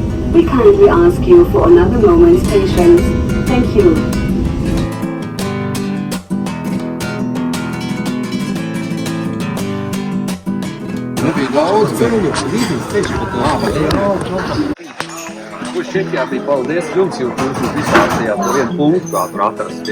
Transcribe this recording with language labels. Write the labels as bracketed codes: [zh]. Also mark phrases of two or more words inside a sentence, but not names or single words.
[en] We kindly ask you for another moment's patience. Thank you. [lv] Čekijā bija paldies jums, jo jūs izstāstījāt par vienu punktu, kā tur atrast.